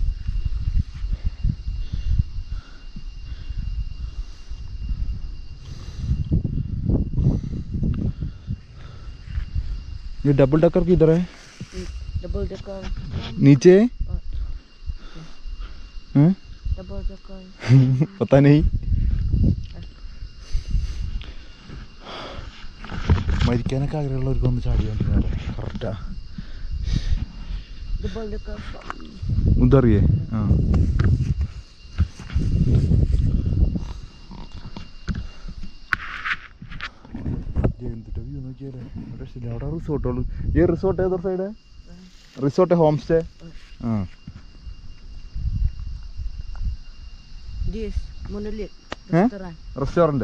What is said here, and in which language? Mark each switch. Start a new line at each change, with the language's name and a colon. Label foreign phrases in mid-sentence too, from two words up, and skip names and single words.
Hindi: ये डबल डकर किधर है? डबल डकर नीचे हैं? डबल डकर पता नहीं.
Malayalam: മരിക്കാനൊക്കെ ആഗ്രഹമുള്ളവർക്ക് ഒന്ന് ചാടി കണ്ടിരുന്നത് കറക്റ്റാ.
Hindi: डबल डकर
Malayalam: ഉദറിയേ ആ അവിടെ റിസോർട്ടുള്ളൂ. ഈ റിസോർട്ട് ഏതൊരു സൈഡ്? റിസോർട്ട്
English: home stay.
Malayalam: ആ റെസ്റ്റോറൻറ്റ്.